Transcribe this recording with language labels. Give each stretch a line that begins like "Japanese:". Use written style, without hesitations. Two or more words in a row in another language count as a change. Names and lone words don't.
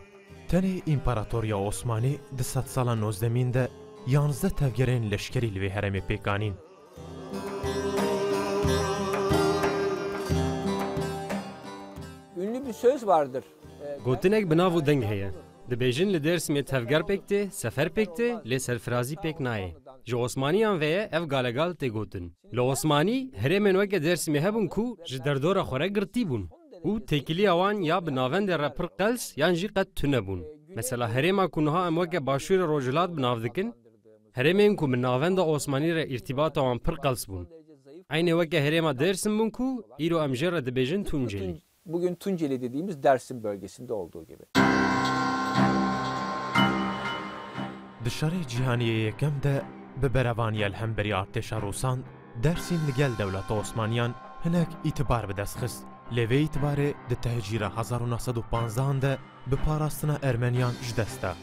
Kurdish: Tenê İmparatoriya Osmanî di sed sala nozdemîn de 11 tevgerên leşkerî li vê herêmê pêkanîn.
Turkish: Ünlü bir söz vardır.
Kurdish: Gotinek bi nav û deng heye. Dibêjin li Dêrsimê tevger pêk tê, sefer pêk tê, lê serfirazî pêk nayê. Ji Osmaniyan veye ev galegal tê gotin. Li Osmanî herêmên weke Dêrsimê hebûn ku ji derdora xwe re girtî bûn. û têkiliya wan ya bi navendê re pir qels yan jî qet tune bûn. Mesela herêma ku niha em weke başûrê Rojhilat bi nav dikin, herêmên ku bi navenda Osmanî re îrtîbata wan pir qels bûn. Aynê weke herêma Dêrsim bûn ku îro em jê re dibêjin Tunceli.
Turkish: Bugün Tunceli dediğimiz Dersim bölgesinde olduğu gibi.
Kurdish: Di şerê cîhaniyê yekem de bi berevaniya hemberî artêşa Rûsan, Dêrsim li gel dewleta Osmaniyan hinek îtibar bi dest xist. Lê vê îtibarê di tehcîra 1915 de bi parastina Ermeniyan ji dest da.